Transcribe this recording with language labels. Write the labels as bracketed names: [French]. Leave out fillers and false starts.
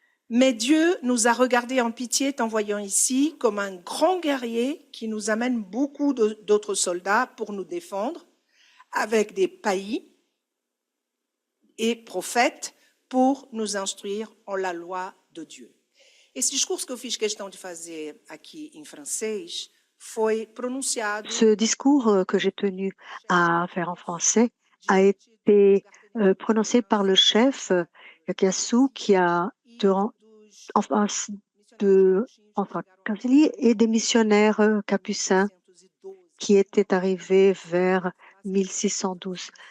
[French] Mais Dieu nous a regardés en pitié, t'envoyant ici comme un grand guerrier qui nous amène beaucoup d'autres soldats pour nous défendre, avec des païs et prophètes pour nous instruire en la loi de Dieu. [Portuguese] Esse discurso que eu fiz questão de fazer aqui em francês foi pronunciado. [French] Ce discours que j'ai tenu à faire en français a été prononcé par le chef Yakiasu qui a en face de François Caselli et des missionnaires capucins qui étaient arrivés vers 1612.